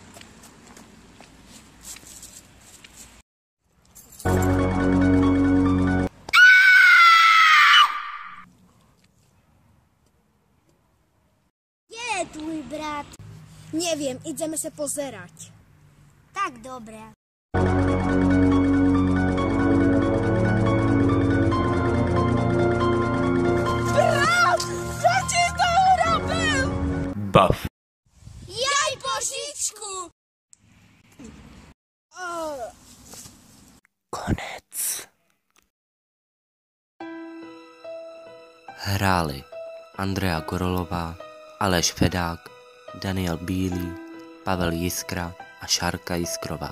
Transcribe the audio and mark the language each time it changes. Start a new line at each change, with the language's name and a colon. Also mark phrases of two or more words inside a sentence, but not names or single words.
Slovak: Kde je tvoj brat? Neviem, ideme sa pozerať. Tak dobre. Brat! Čo ti to urobil? Buff. Jaj, božičku!
Czech: Konec. Hráli Andrea Gorolová, Aleš Fedák, Daniel Bílý, Pavel Jiskra a Šárka Jiskrová.